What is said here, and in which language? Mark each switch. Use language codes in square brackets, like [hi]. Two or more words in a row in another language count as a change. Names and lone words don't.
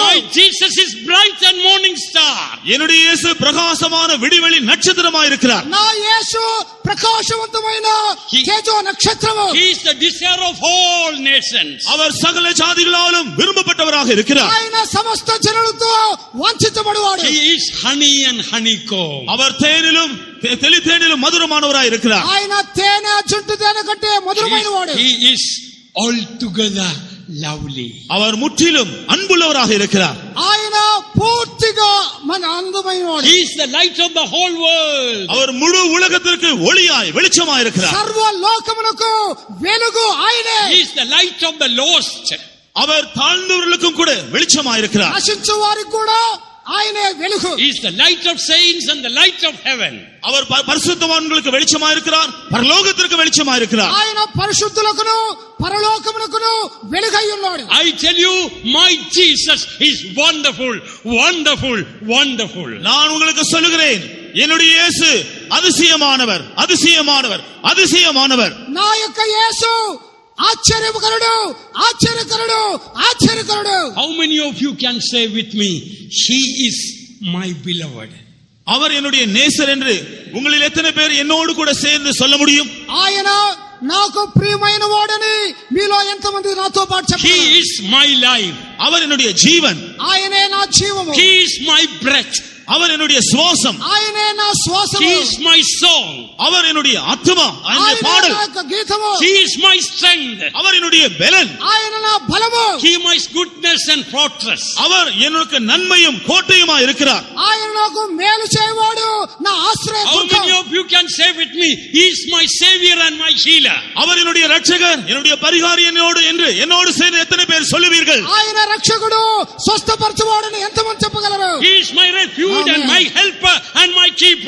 [en] My Jesus is bright and morning star. [ta] என்னுடைய இயேசு பிரகாசமான விடிவெளி நட்சத்திரமாய் இருக்கிறார். [te] నా యేసు ప్రకాశవంతమైన తేజో నక్షత్రము. [en] He is the desire of all nations. [ta] அவர் சகல ஜாதிகளாலும் விரும்பப்பட்டவராக இருக்கிறார். [te] ఆయన సమస్త జనులతో వంచించబడువాడు. [en] He is honey and honeycomb. [ta] அவர் தேனிலும் தெளித்தேனிலும் மதுரமானவராய் இருக்கிறார். [te] ఆయన తేనె జుంటు తేనె కంటే మధురమైన వాడు. [en] He is altogether lovely. [ta] அவர் முற்றிலும் அன்புள்ளவராக இருக்கிறார். [te] ఆయన పూర్తిగా మన అందమైన వాడు. [en] He is the light of the whole world. [ta] அவர் முழு உலகத்திற்கு ஒளியாய் வெளிச்சமாய் இருக்கிறார். [te] సర్వ లోకమునకు వెలుగు ఆయనే. [en] He is the light of the lost. [ta] அவர் தாழ்ந்தவர்களுக்கும் கூட வெளிச்சமாய் இருக்கிறார். [te] నశించు వారికి కూడా ఆయనే వెలుగు. [en] He is the light of saints and the light of heaven. [ta] அவர் பரிசுத்தவான்களுக்கு வெளிச்சமாய் இருக்கிறார், பரலோகத்திற்கு வெளிச்சமாய் இருக்கிறார். [te] ఆయన పరిశుద్ధులకును పరలోకమునకును వెలుగై ఉన్నాడు. [en] I tell you, my Jesus is wonderful, wonderful, wonderful. [ta] நான் உங்களுக்கு சொல்லுகிறேன், என்னுடைய இயேசு அதிசயமானவர், அதிசயமானவர், அதிசயமானவர். [te] నా యొక్క యేసు ఆశ్చర్యకరుడు, ఆశ్చర్యకరుడు, ఆశ్చర్యకరుడు. [en] How many of you can say with me, he is my beloved? [ta] அவர் என்னுடைய நேசர் என்று உங்களில் எத்தனை பேர் என்னோடு கூட சேர்ந்து சொல்ல முடியும்? [te] ఆయన నాకు ప్రియమైన వాడని మీలో ఎంతమంది నాతో పాటు [en] He [te] చెప్పగలరు? [en] is my life. [ta] அவர் என்னுடைய ஜீவன், [te] ఆయనే నా జీవము. [en] He is my breath. [ta] அவர் என்னுடைய சுவாசம், [te] ఆయనే నా శ్వాసము. [en] He is my song. [ta] அவர் என்னுடைய ஆத்துமா, என்னுடைய [te] ఆయనే [ta] பாடல். [te] నా యొక్క గీతము. [en] He is my strength. [ta] அவர் என்னுடைய பெலன், [te] ఆయన నా బలము. [en] He is my goodness and fortress. [ta] அவர் எனக்கு நன்மையும் கோட்டையுமா இருக்கிறார். [te] ఆయన నాకు మేలు చేయవాడు, నా ఆశ్రయ [en] How [te] దుర్గం. [en] many of you can say with me, he is my savior and my healer? [ta] அவர் என்னுடைய இரட்சகர், என்னுடைய பரிகாரி என்னோடு சேர்ந்து எத்தனை பேர் சொல்லுவீர்கள்? [te] ఆయన రక్షకుడు, స్వస్థపరచువాడని ఎంతమంది చెప్పగలరు? [en] He is my refuge and my helper and my keeper.